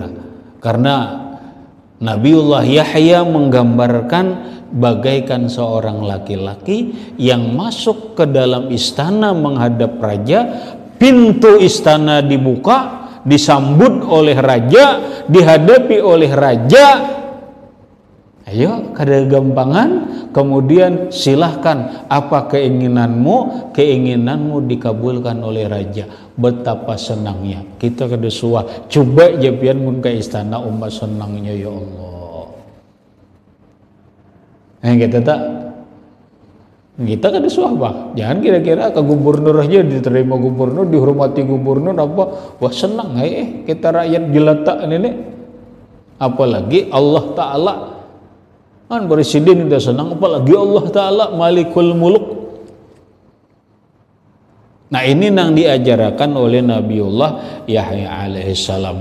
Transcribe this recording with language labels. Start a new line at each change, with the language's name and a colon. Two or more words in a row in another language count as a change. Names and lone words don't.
Indonesian: Karena Nabiullah Yahya menggambarkan bagaikan seorang laki-laki yang masuk ke dalam istana menghadap raja, pintu istana dibuka, disambut oleh raja, dihadapi oleh raja.
Banjar: Ayo kada gampangan,
Indonesian: kemudian silahkan apa keinginanmu, keinginanmu dikabulkan oleh raja.
Banjar: Betapa senangnya kita kada suah. Coba japian mun ke istana umat senangnya ya Allah. Kita kada suah bang.
Indonesian: Jangan kira-kira ke gubernur aja diterima gubernur, dihormati gubernur apa, wah senang kita rakyat jelata ini. Apalagi Allah Ta'ala kan presiden udah senang, apalagi Allah Ta'ala
Arabic: Malikul Muluk.
Indonesian: Nah ini yang diajarkan oleh Nabiullah Yahya alaihissalam.